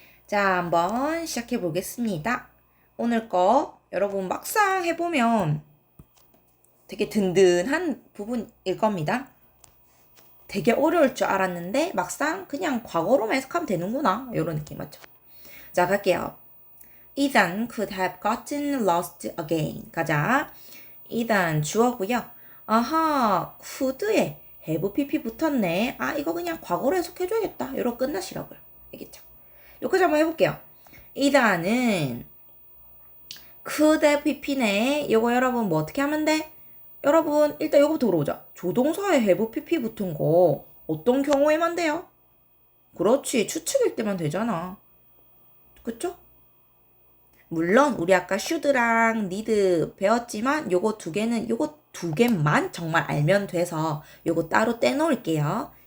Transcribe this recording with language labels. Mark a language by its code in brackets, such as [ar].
[ko] 자, 한번 시작해 보겠습니다. 오늘 거 여러분 막상 해보면 되게 든든한 부분일 겁니다. 되게 어려울 줄 알았는데 막상 그냥 과거로만 해석하면 되는구나. 이런 느낌 맞죠? 자, 갈게요. [en] Ethan could have gotten lost again. [ko] 가자. Ethan 주어고요. 아하, could에 have pp 붙었네. 아, 이거 그냥 과거로 해석해줘야겠다. 이러고 끝나시라고요. 알겠죠? 여기까지 한번 해볼게요. Ethan은 could have pp네. 이거 여러분 뭐 어떻게 하면 돼? 여러분 일단 이거부터 물어보자. 조동사에 have pp 붙은 거 어떤 경우에만 돼요? 그렇지, 추측일 때만 되잖아. 그쵸? 물론 우리 아까 should랑 need 배웠지만 요거 두 개만 정말 알면 돼서 요거 따로 떼놓을게요.